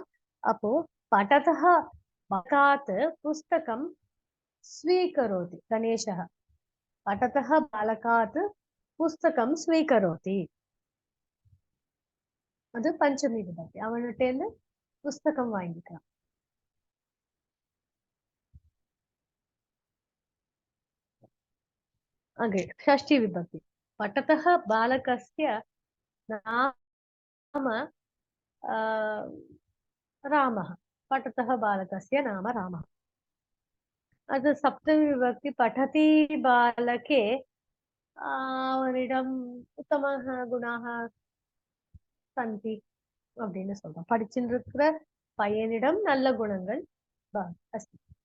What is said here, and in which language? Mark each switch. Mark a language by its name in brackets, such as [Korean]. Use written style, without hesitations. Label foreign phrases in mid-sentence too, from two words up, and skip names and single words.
[Sanskrit] அப்போ पठतः बालकात् पुस्तकं स्वीकरोति गणेशः. पठतः बालकात् पुस्तकं स्वीकरोति. [Tamil] அது பஞ்சமி விபக்தி. அவன்கிட்ட இருந்து புஸ்தகம் வாங்கிக்கிறான். [Sanskrit] अग्रे षष्ठी विभक्ति. पठतः बालकस्य नाम रामः. पठतः बालकस्य नाम रामः. [Tamil] அது சப்தமி விபக்தி. [Sanskrit] पठति बालके [Tamil] அவனிடம் [Sanskrit] उत्तम गुणाः सन्ति [Tamil] அப்படின்னு சொல்றோம். படிச்சுருக்கிற பையனிடம் நல்ல குணங்கள் அஸ்தி.